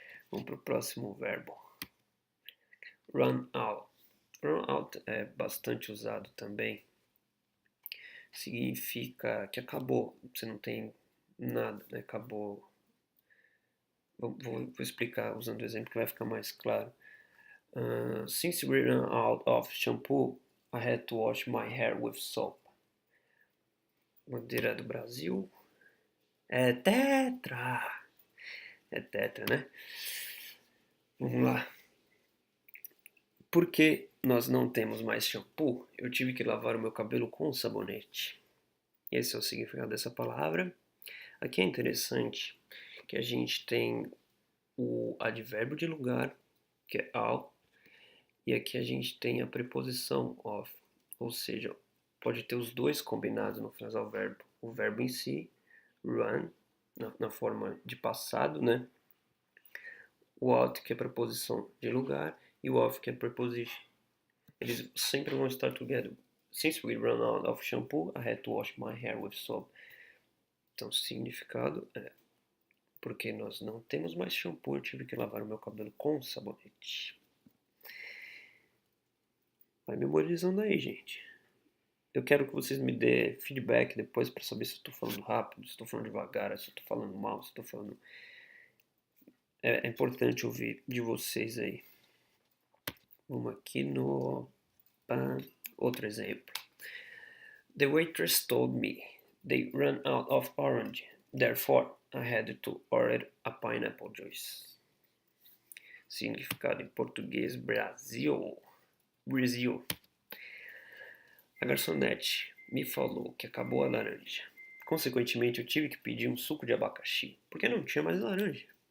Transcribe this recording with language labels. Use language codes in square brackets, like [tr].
[pt] Vamos para o próximo verbo. Run out. Run out é bastante usado também. Significa que acabou. Você não tem nada, né? Acabou. Vou explicar usando o exemplo que vai ficar mais claro. [en] Since we ran out of shampoo, I had to wash my hair with soap. [pt] Bandeira do Brasil. É tetra! É tetra, né? Vamos lá. Porque nós não temos mais shampoo, eu tive que lavar o meu cabelo com sabonete. Esse é o significado dessa palavra. Aqui é interessante que a gente tem o advérbio de lugar, que é ao, e aqui a gente tem a preposição of, ou seja, pode ter os dois combinados no frasal verbo. O verbo em si, run, na forma de passado, né? O out, que é preposição de lugar, e o of, que é preposition. Eles sempre vão estar together. [en] Since we ran out of shampoo, I had to wash my hair with soap. [pt] Então, o significado é: porque nós não temos mais shampoo, eu tive que lavar o meu cabelo com sabonete. Vai memorizando aí, gente. Eu quero que vocês me dêem feedback depois para saber se eu estou falando rápido, se estou falando devagar, se eu estou falando mal, se estou falando. É importante ouvir de vocês aí. Vamos aqui no. Outro exemplo. [en] The waitress told me they ran out of orange, therefore I had to order a pineapple juice. [pt] Significado em português: Brasil. Brasil. A garçonete me falou que acabou a laranja. Consequentemente, eu tive que pedir um suco de abacaxi, porque não tinha mais laranja.